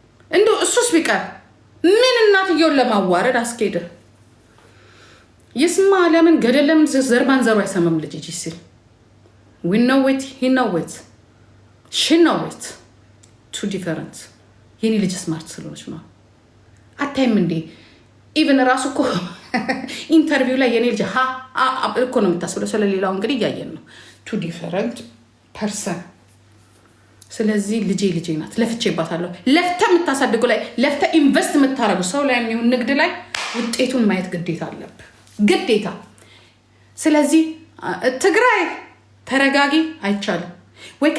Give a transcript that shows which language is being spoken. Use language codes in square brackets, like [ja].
[am] እንደው እሱስ ቢቀር ምን እናትየውን ለማዋረድ አስኬደ? ይስማ ለምን ገደል ለምን ዘር ማንዘሩ አይሰማም? ልጅ ሲል [en] we know it, he know it, she know it. Two different. [am] የኔ ልጅ ስማርት ስለሆነች ነው። አታይም እንዴ? ኢቭን ራሱ እኮ ኢንተርቪው ላይ የኔ ልጅ እኮ ነው የምታስብለው። ስለሌላው እንግዲህ እያየን ነው። [en] ቱ ዲፈረንት ፐርሰን። [am] ስለዚህ ልጄ ናት። ለፍቼባታለሁ። ለፍተ የምታሳድጉ ላይ ለፍተ ኢንቨስት የምታረጉ ሰው ላይ የሚሆን ንግድ ላይ ውጤቱን ማየት ግዴታ አለብህ፣ ግዴታ። ስለዚህ ትግራይ ተረጋጊ፣ አይቻልም ወይ?